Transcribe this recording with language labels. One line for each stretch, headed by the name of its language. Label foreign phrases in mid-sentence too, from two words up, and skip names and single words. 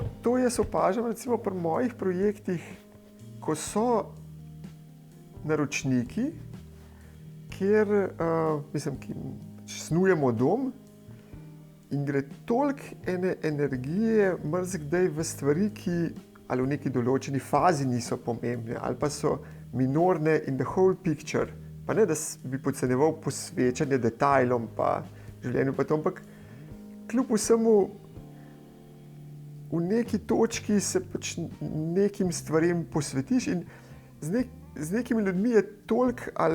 Slovenian: To jaz opažam recimo pri mojih projektih, ko so naročniki, kjer snujemo dom in gre toliko ene energije marsikdaj v stvari, ki ali v neki določeni fazi niso pomembne, ali pa so minorne
English: in the whole picture.
Slovenian: Pa ne, da bi podcenjeval posvečanje detajlom pa življenju, pa to, ampak kljub vsemu v neki točki se pač nekim stvarem posvetiš in z nekimi ljudmi je toliko